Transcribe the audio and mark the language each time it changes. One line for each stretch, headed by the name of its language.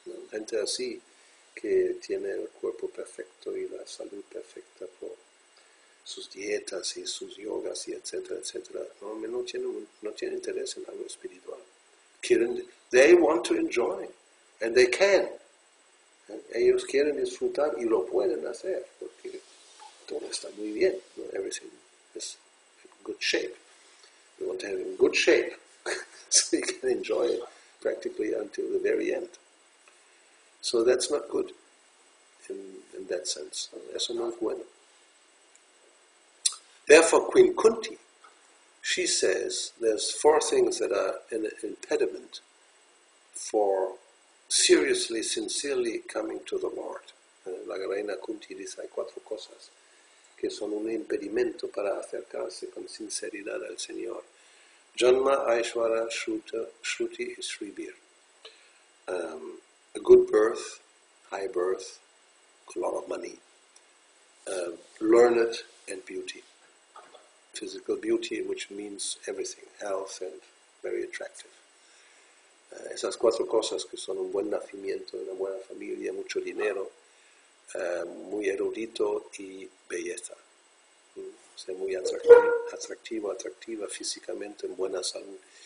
Spanish: Gente así que tiene el cuerpo perfecto y la salud perfecta por sus dietas y sus yogas y etcétera, etcétera, no tienen interés en algo espiritual.
English: They want to enjoy, and they can.
Spanish: Ellos quieren disfrutar y lo pueden hacer porque todo está muy bien.
English: Everything is in good shape. You want to have it in good shape so you can enjoy it practically until the very end. So that's not good in that sense.
Spanish: Eso no es bueno.
English: Therefore, Queen Kunti, she says there's 4 things that are an impediment for seriously, sincerely coming to the Lord.
Spanish: La reina Kunti dice hay 4 cosas que son un impedimento para acercarse con sinceridad al Señor. Janma, Aishvara, Shruti y Sribir.
English: A good birth, high birth, a lot of money, learned and beauty. Physical beauty, which means everything, health and very attractive.
Spanish: Esas 4 cosas que son un buen nacimiento, una buena familia, mucho dinero, muy erudito y belleza. Ser muy atractivo, atractiva físicamente, en buena salud.